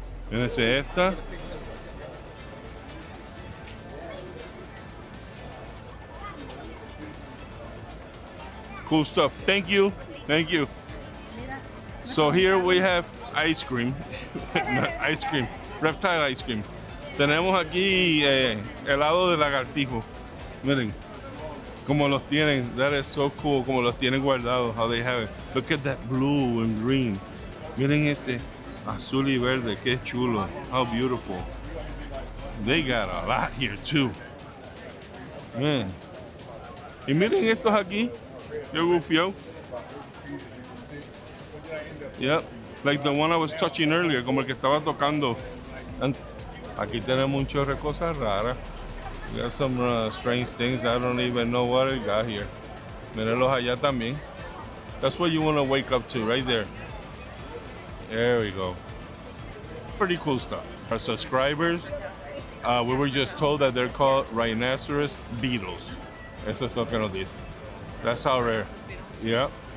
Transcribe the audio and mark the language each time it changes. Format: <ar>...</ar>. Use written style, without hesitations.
<es>Fíjense esta.</es> <en>Cool stuff. Thank you. Thank you. So here we have ice cream. Ice cream. Reptile ice cream.</en> <es>Tenemos aquí helado de lagartijo. Miren. Como los tienen,</es> <en>that is so cool,</en> <es>como los tienen guardados,</es> <en>how they have it. Look at that blue and green.</en> <es>Miren ese azul y verde, qué chulo,</es> <en>how beautiful. They got a lot here too. Man.</en> <es>Y miren estos aquí, qué gufiado.</es> <en>Yep, like the one I was touching earlier,</en> <es>como el que estaba tocando. And aquí tenemos un chorro de cosas raras.</es> <en>We got some strange things. I don't even know what I got here.</en> <es>Mírenlos allá también.</es> <en>That's what you want to wake up to, right there. There we go. Pretty cool stuff. Our subscribers, we were just told that they're called rhinoceros beetles.</en> <es>Eso es lo que nos dice.</es> <en>That's how rare. Yeah.</en>